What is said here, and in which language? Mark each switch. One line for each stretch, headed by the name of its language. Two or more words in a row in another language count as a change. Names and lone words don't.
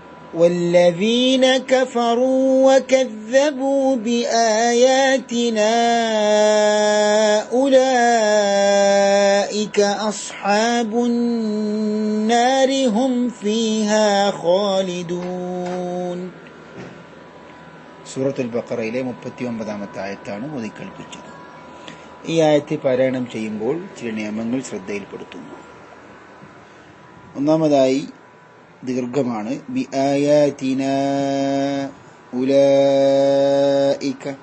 Arabic: والذين كفروا وكذبوا بآياتنا أولئك أصحاب النار هم فيها خالدون.
Malayalam: സൂറത്തുൽ ബഖറയിലെ 39-ാമത്തെ ആയത്താണ് ഓതി കേൾപ്പിച്ചത്. ഈ ആയത്ത് പാരായണം ചെയ്യുമ്പോൾ ചില നിയമങ്ങൾ ശ്രദ്ധയിൽപ്പെടുത്തുന്നു. ഒന്നാമതായി ദീർഘമാണ്.
Arabic: بآياتنا أولئك.